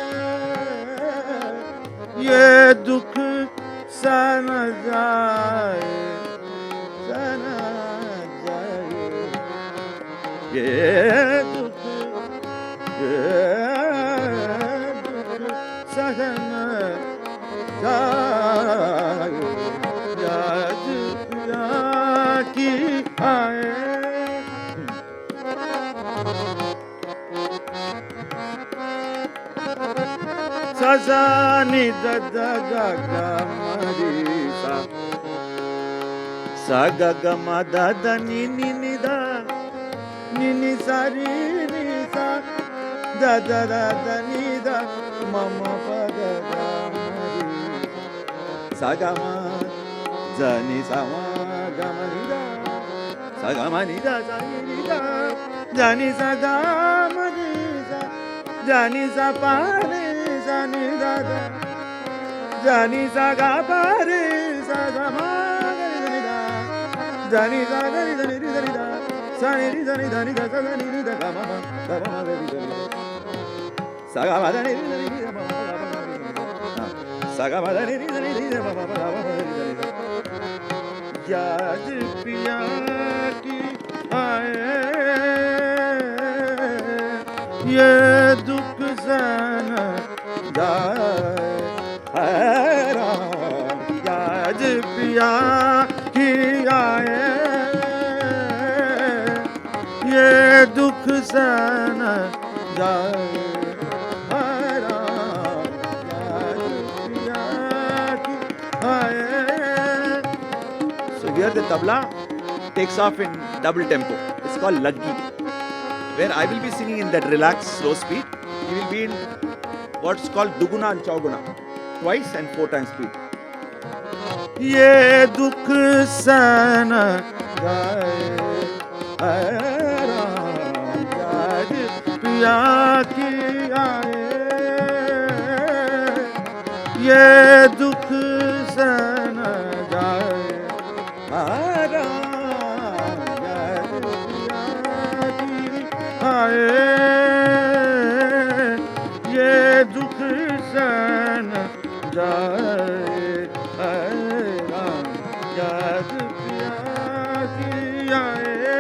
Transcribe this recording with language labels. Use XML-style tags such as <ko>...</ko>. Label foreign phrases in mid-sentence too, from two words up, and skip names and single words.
<hi>ये दुख सन जाए, सन जाए, ये दुख सहन जाए, याद पिया की आए। सजा नि द द ग ग मरी सा, सा ग ग म द द नि नि नि द नि नि सा ri ni सा, द द द द नि द म म प द ग मरी सा ग म ज नि सा म ग म नि द सा ग म नि द सा नि नि द ज नि सा ग म नि सा, ज नि सा प नि सा नि द द, ज नि सा ग प रि सा ग म ग नि द, ज नि सा ग नि द नि द नि द, सा नि रि द नि द नि द सा ग नि रि द ग म म ग म म ग रि द नि सा ग म द नि रि द नि द म म ग म ग रि द नि सा ग म द नि रि द नि द म म ग म ग रि द नि, याद पिया की आए, ये दुख सहन जाए, याद पिया की आए, ये दुख सहन जाए, याद पिया की आए।</hi> <en>So here the tabla takes off in double tempo. It's called laggi, where I will be singing in that relaxed slow speed. He will be in what's called duguna and chauguna, twice and 4 times speed.</en> <hi>ये दुख सहन जाए, याद पिया की आए, ये दुख सन जाए हारा हाय ये दुख सन जाए हारा याद पिया की आए</hi>